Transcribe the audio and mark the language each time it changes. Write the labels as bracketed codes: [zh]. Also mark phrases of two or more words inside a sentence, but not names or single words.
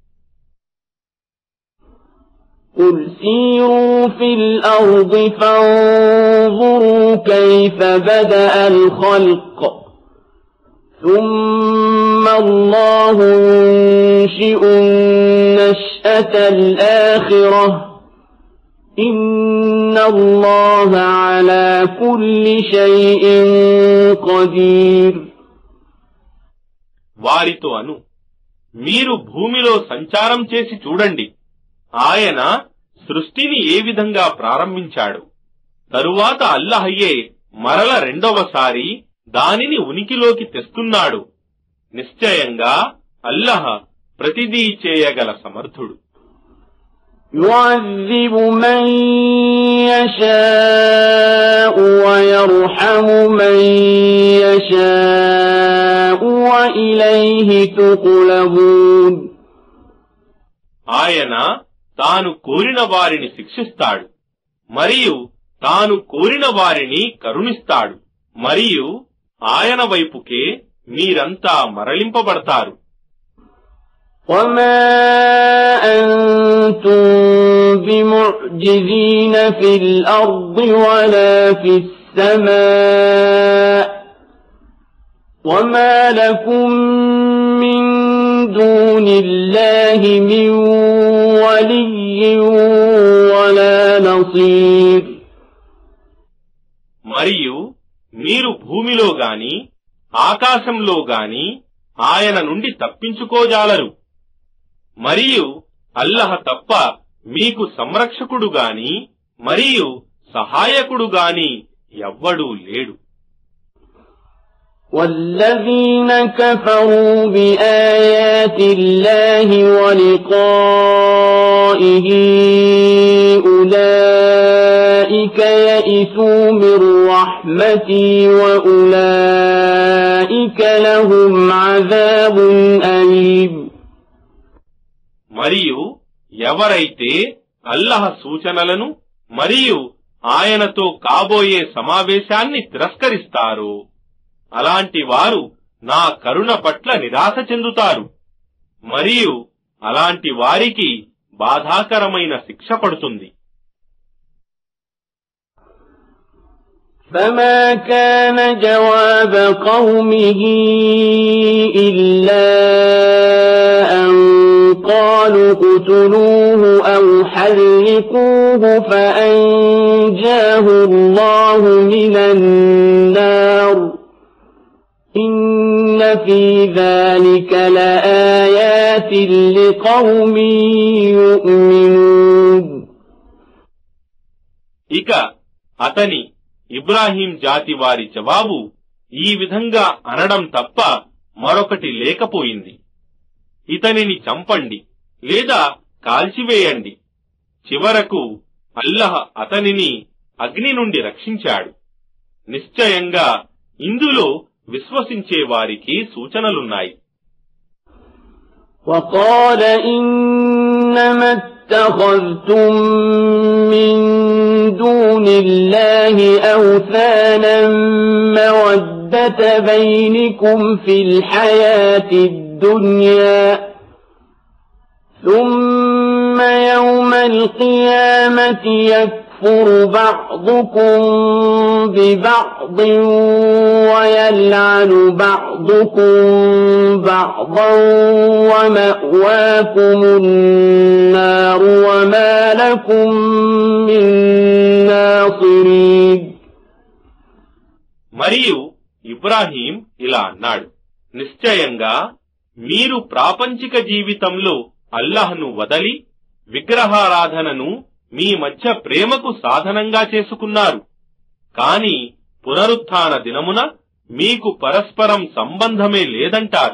[ar] قُلْ سِيرُوا فِي الْأَرْضِ فَانظُرُوا كَيْفَ بَدَأَ الْخَلْقَ ثُمَّ اللَّهُ يُنشِئُ النَّشْأَةَ الْآخِرَةَ إِنَّ اللَّهَ عَلَى كُلِّ شَيْءٍ قَدِيرٌ. [te] వారితో అను, మీరు భూమిలో సంచారం చేసి చూడండి, ఆయన సృష్టిని ఏ విధంగా ప్రారంభించాడు. తరువాత అల్లాహయ్యే మరల రెండవసారి దానిని ఉనికిలోకి తెస్తున్నాడు. నిశ్చయంగా అల్లాహ్ ప్రతిదీ చేయగల సమర్థుడు. [ar] يُعَذِّبُ مَن يَشَاءُ وَيَرْحَمُ مَن يَشَاءُ وَإِلَيْهِ تُقْلَبُونَ. [te] ఆయన తాను కోరిన వారిని శిక్షిస్తాడు మరియు తాను కోరిన వారిని కరుణిస్తాడు మరియు ఆయన వైపుకే మీరంతా మరలింపబడతారు. [ar] وَمَا أَنْتُمْ بِمُعْجِزِينَ فِي الْأَرْضِ وَلَا فِي السَّمَاءِ وَمَا لَكُمْ مِنْ دُونِ اللَّهِ مِنْ وَلِيٍّ وَلَا نَصِيرٍ. [te] మరియు మీరు భూమిలో గాని ఆకాశంలో గాని ఆయన నుండి తప్పించుకోజాలరు. మరియు అల్లహ తప్ప మీకు సంరక్షకుడు గాని మరియు సహాయకుడు గాని ఎవ్వడూ లేడు. [ar] والذين كفروا بآيات الله ولقائه أولئك يئسوا من رحمتي وأولئك لهم عذاب أليم. [te] మరియు ఎవరైతే అల్లహ సూచనలను మరియు ఆయనతో కాబోయే సమావేశాన్ని తిరస్కరిస్తారో అలాంటి వారు నా కరుణ పట్ల నిరాశ చెందుతారు. మరియు అలాంటి వారికి బాధాకరమైన శిక్ష పడుతుంది. [ar] فما كان جواب قومه إلا أن قالوا اقتلوه أو حرقوه فأنجاه الله من النار إن في ذلك لآيات لقوم يؤمنون. [te] ఇక అతని ఇబ్రాహీం జాతి వారి జవాబు ఈ విధంగా అనడం తప్ప మరొకటి లేకపోయింది. ఇతనిని చంపండి లేదా కాల్చివేయండి. చివరకు అల్లహ అతనిని అగ్ని నుండి రక్షించాడు. నిశ్చయంగా ఇందులో విశ్వసించే వారికి సూచనలున్నాయి. [ar] وقال إنما اتخذتم من دون الله أوثانا مودة بينكم في الحياة الدنيا ثم يوم القيامة يكفر بعضكم ببعض ويلعن بعضكم بعضا ومأواكم النار وما لكم من ناصرين. [te] మరియు ఇబ్రాహీం ఇలా అన్నాడు, నిశ్చయంగా మీరు ప్రాపంచిక జీవితంలో అల్లాహ్ను వదలి విగ్రహారాధనను మీ మధ్య ప్రేమకు సాధనంగా చేసుకున్నారు. కాని పునరుత్థాన దినమున మీకు పరస్పరం సంబంధమే లేదంటారు.